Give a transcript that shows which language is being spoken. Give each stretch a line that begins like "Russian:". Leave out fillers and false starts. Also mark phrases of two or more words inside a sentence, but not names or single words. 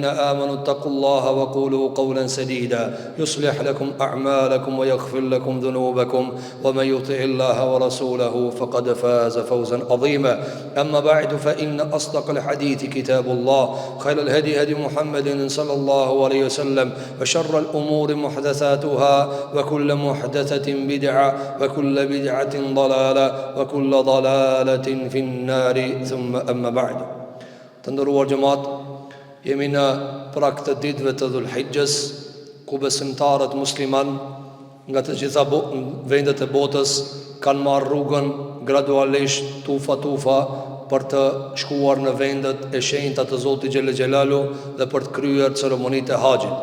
Arabic: آمنوا اتقوا الله وقولوا قولا سديدا يصلح لكم أعمالكم ويغفر لكم ذنوبكم ومن يطع الله ورسوله فقد فاز فوزا عظيما أما بعد فإن أصدق الحديث كتاب الله خير الهدي هدي محمد صلى الله عليه وسلم وشر الأمور محدثاتها وكل محدثة بدعة وكل بدعة ضلالة وكل ضلالة في النار ثم أما بعد تندروا الجماعة
Albanian: jemi në prak të ditëve të Dhul-Hijjës, ku besimtarët musliman nga të gjitha vendet e botës kanë marrë rrugën gradualisht tufa për të shkuar në vendet e shenjta të Zotit Gjelle Gjelalu dhe për të kryer ceremonitë e haxhit.